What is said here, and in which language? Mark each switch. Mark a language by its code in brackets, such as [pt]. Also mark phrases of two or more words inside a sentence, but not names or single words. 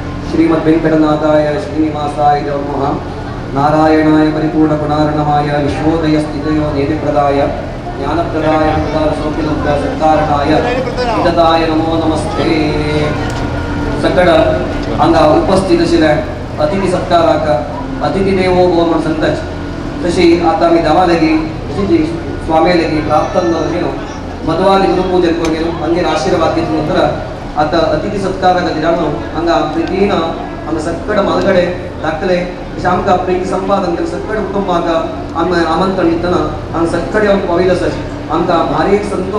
[sa] श्रीमद्वेङ्कटनाथाय श्रीनिवासाय नमः। नारायणाय परिपूर्णगुणार्णवाय विश्वोदयस्थितयो निधिप्रदाय ज्ञानप्रदाय सत्कारणाय विददाय नमो नमस्ते। [kok] सकड हांगा उपस्थित आशिल्ल्या अतिथी सत्काराक [sa] अतिथी देवो भव [kok] म्हण सांगताच तशी आता आमी देवा लागीं तशी स्वामी लागीं प्रार्थना गेलो मधवाली गुरुपूजन करून गेलो हांगेर आशीर्वाद घेतले नंतर आता अतिथी सत्कारा खातीर हांगा प्रितीन हांगा सकड मालगडे दाखले तशें आमकां प्रिती संपादन केलें सकड कुटुंबाक आमी आमंत्रण दितना हांगा सकड येवन पाविल्लो आमकां भारी संतोष।